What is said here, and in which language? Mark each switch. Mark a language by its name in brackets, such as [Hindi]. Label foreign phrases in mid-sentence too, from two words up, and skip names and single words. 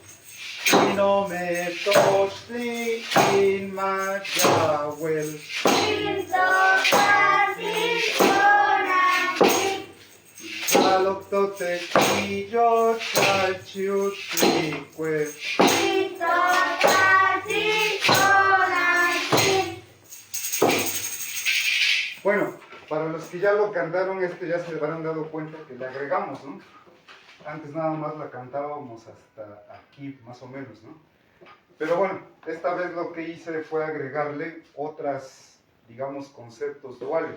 [Nahuatl languages] Inometostli Inmayahuel Intotaxin Tonantzin Aloctotequillo Chalchiutlique Intotaxin Tonantzin [Spanish] Bueno, para los que ya lo cantaron, ya se habrán dado cuenta que le agregamos, ¿no? Antes nada más la cantábamos hasta aquí, más o menos, ¿no? Pero bueno, esta vez lo que hice fue agregarle otras, digamos, conceptos duales.